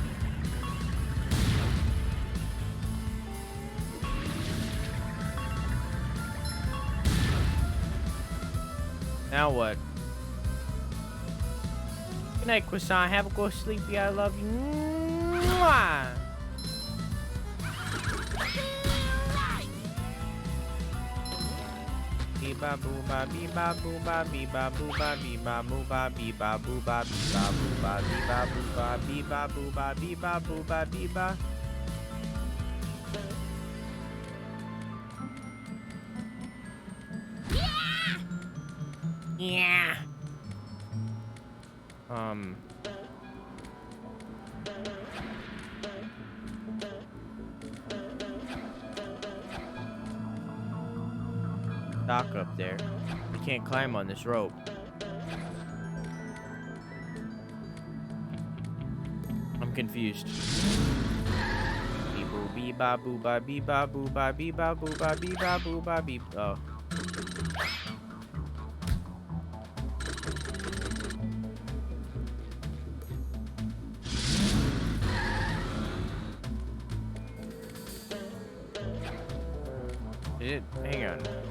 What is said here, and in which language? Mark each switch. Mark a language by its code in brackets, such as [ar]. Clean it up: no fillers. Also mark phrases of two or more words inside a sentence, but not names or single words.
[en] Now what? Good night, Croissant. Have a good sleepy. I love you. Mwah! Ba boo ba bee ba boo ba bee ba boo ba bee ba boo ba bee ba boo ba bee ba boo ba bee ba boo ba bee ba boo ba bee ba boo ba bee ba. Yeah. Dock up there. You can't climb on this rope. I'm confused. bee ba boo ba bee ba boo ba bee ba boo ba bee ba boo ba bee. Oh. Hang on.